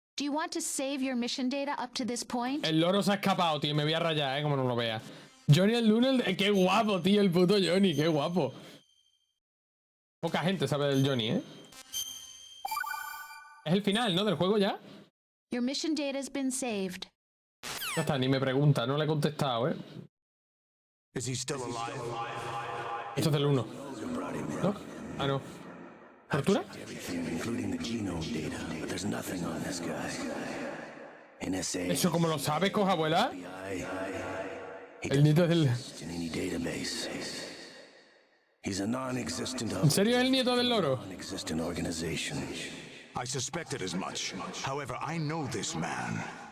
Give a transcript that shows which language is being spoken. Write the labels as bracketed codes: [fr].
[en] Do you want to save your mission data up to this point? [es] El loro se ha escapado, tío. Me voy a rayar, como no lo vea. Johnny el Lunes, qué guapo, tío, el puto Johnny, qué guapo. Poca gente sabe del Johnny, ¿eh? Es el final, ¿no? Del juego ya. [en] Your mission data has been saved. [es] Ya está, ni me pregunta, no le he contestado, ¿eh? [en] Is he still alive? [es] Esto es del 1. ¿No? Ah, no. ¿Tortura? [en] Including the genome data, but there's nothing on this guy. NSA. [es] ¿Eso como lo sabes, coja abuela? El nieto del... [en] In any database. He's a non-existent. [es] ¿En serio es el nieto del loro? [en] Non-existent organization. I suspected as much. However, I know this man.